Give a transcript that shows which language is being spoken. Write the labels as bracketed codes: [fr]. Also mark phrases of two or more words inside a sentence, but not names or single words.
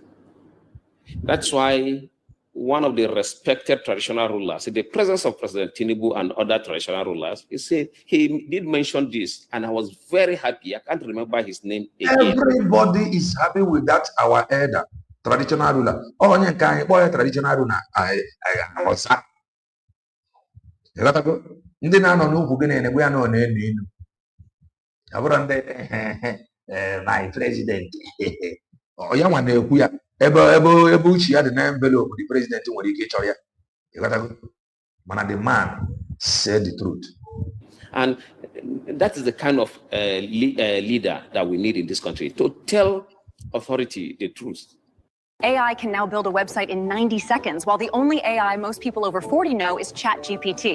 [en] That's why one of the respected traditional rulers, in the presence of President Tinubu and other traditional rulers, he did mention this, and I was very happy. I can't remember his name again. Everybody is happy with that, our elder, traditional ruler. Oh, traditional ruler. I was sad. [ig] Ndị na-anọ n'ukwu gị na-enegbu ya nọ n'elu ilu. Abụrụ ndị [en] my president. [ig] Ya nwa na-ekwu ya ebe uche ya dị na envelope [en] the president [ig] nwere ike ịchọrọ ya. [en] Mana the man said the truth. And that is the kind of leader that we need in this country, to tell authority the truth. AI can now build a website in 90 seconds, while the only AI most people over 40 know is ChatGPT.